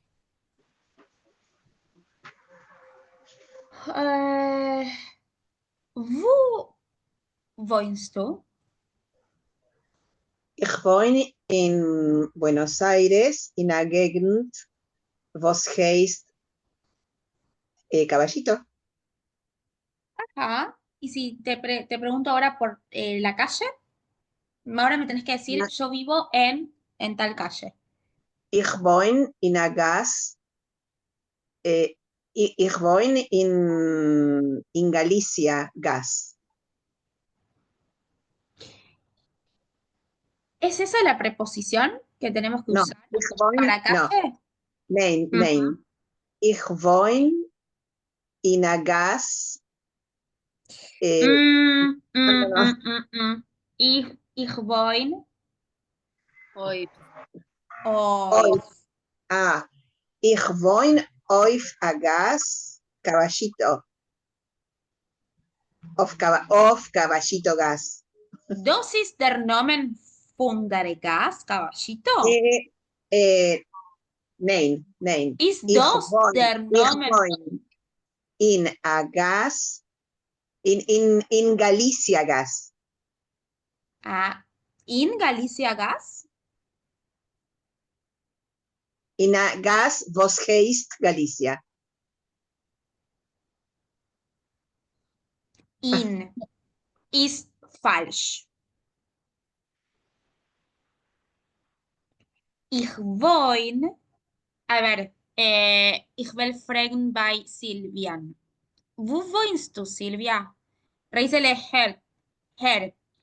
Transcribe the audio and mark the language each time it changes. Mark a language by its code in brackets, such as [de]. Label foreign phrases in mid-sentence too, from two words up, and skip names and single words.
[de] Wo wohnst du? Ich wohne in Buenos Aires, in a Gegend, was heißt Caballito. [es] Ajá. Y si te pregunto ahora por la calle, ahora me tenés que decir, yo vivo en tal calle. [de] Ich wohne in a Gas. Ich wohne in Galicia, Gas. [es] ¿Es esa la preposición que tenemos que No, usar [de] ich wohne, [es] para calle? [de] Nein, nein. Ich wohne in a Gas. Ich wohne Ich wohne auf a Gas, Caballito. Of caballito gas. Das ist der Nomen von der Gas, caballito. Nein. Ist Ich das der wohne Nomen? in a gas, in Galicia gas. In Galicia Gas? In a gas vos heist Galicia. In ist falsch. Ich wohne, [es] a ver, [de] ich will fragen bei Silvian. Wo wohnst du, Silvia? Reisele Herr.